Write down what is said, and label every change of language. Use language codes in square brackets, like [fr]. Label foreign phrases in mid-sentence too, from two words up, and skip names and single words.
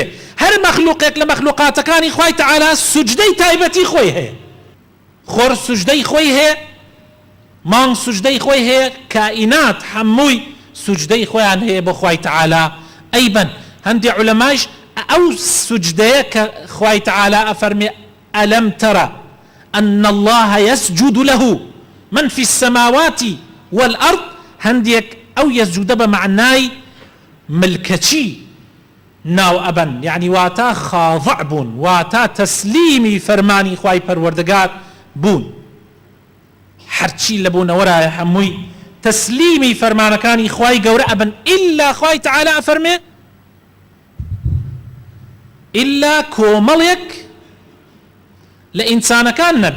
[ckb] هەر مەخلوقێک لە مەخلوقاتەکانی خوای تەعالا سوجدەی تایبەتی خۆی هەیە، خۆر سوجدەی خۆی هەیە، مانگ سوجدەی خۆی هەیە، کائینات هەمووی سوجدەی خۆیان هەیە بۆ خوای تەعالا ئەیبن. هەندێک عولەماش ئەو سوجدەیە کە خوای تەعالا ئەفەرمێ [ar] ئەلەم تەرە أن الله يسجد له من في السماوات والأرض، [ckb] هەندێک ئەو یەسجودە بە معنای ملکەچی ناو ئەبەن، یعنی واتە خاضع بوون، واتە تەسلیمی فەرمانی خوای پەروەردگار بوون. هەرچی لە بوونەوەرایە هەمووی تەسلیمی فەرمانەکانی خوای گەورە ئەبن، ئیلا خوای تەعالا ئەفەرمێ ئیلا کۆمەڵێک لە ئینسانەکان نەبێ.